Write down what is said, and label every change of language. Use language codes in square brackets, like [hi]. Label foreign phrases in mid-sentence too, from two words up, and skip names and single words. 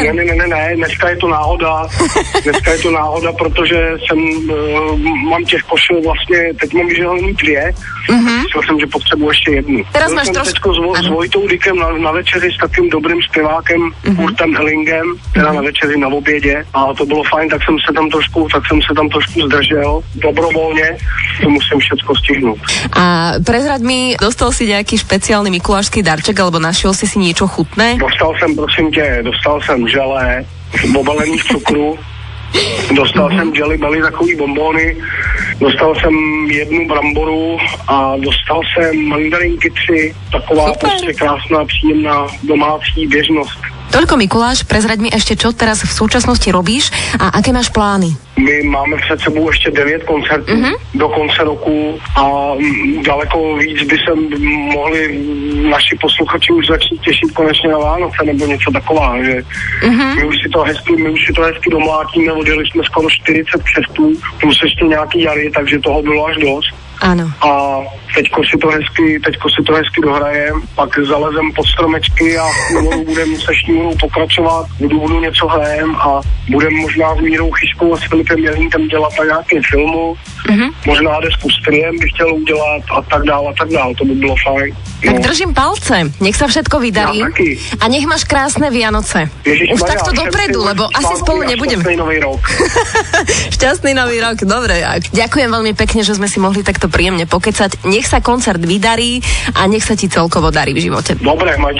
[cs] Ne, dneska je to náhoda, protože mám těch košel vlastně, teď mám vyžehlený 2, myslel jsem, že potřebuji ještě jednu. [sk] Teraz [cs] byl [sk] máš [cs] jsem trošku... teďko s Vojtou Dykem na večeři s takým dobrým zpěvákem Kurtem Ellingem, teda na večeři na obědě a to bylo fajn, tak jsem se tam trošku zdržel, dobrovolně, to musím všetko stihnout. [sk] A prezrať mi, dostal si nejaký špeciálny mikulášsky darček, alebo našiel si niečo chutné? [cs] Dostal jsem želé, obalený v cukru, dostal jsem Jelly Belly, takový bonbony, dostal jsem jednu bramboru a dostal jsem mandarinky 3, taková prostě krásná, příjemná domácí běžnost. [sk] Toľko Mikuláš, prezrať mi ešte, čo teraz v súčasnosti robíš a aké máš plány? [cs] My máme před sebou ještě 9 koncertů do konce roku a daleko víc by se mohli naši posluchači už začít těšit konečně na Vánoce nebo něco taková, že my už si to hezky domlátíme, odjeli jsme skoro 40 křestů, plus ještě nějaký jary, takže toho bylo až dost. [sk] Áno. [cs] A teďko si to hezky dohrajem, pak zalezem pod stromečky a budem se Šňůrou pokračovat, budu něco hrajem a budem možná s Mírou Chyškou a s Filipem Jelínkem dělat na nějakém filmu, možná desku s Triem bych chtěl udělat a tak dál, to by bylo fajn. [sk] Tak držím palce, nech sa všetko vydarí a nech máš krásne Vianoce. Už takto dopredu, lebo asi spolu nebudem. Šťastný nový rok. Šťastný nový rok, dobre. Ďakujem veľmi pekne, že sme si mohli takto príjemne pokecať. Nech sa koncert vydarí a nech sa ti celkovo darí v živote.